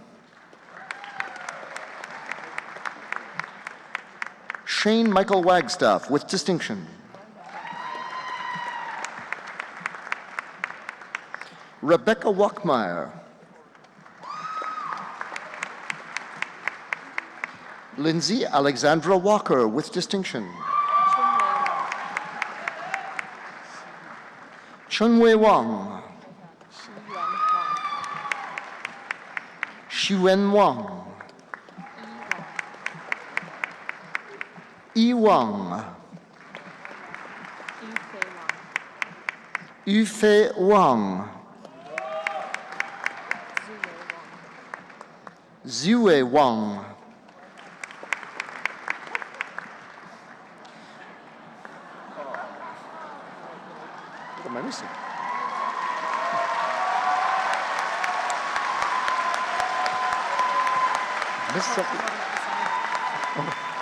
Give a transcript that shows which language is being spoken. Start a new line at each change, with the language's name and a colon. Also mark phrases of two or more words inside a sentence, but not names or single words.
English: Shane Michael Wagstaff with distinction. Rebecca Walkmeyer. Lindsay Alexandra Walker with distinction. Chunwei Wang. Xuan Wang. Yi Wang. Yufei Wang. Ziwei Wang. What am I missing? Missed something. Oh.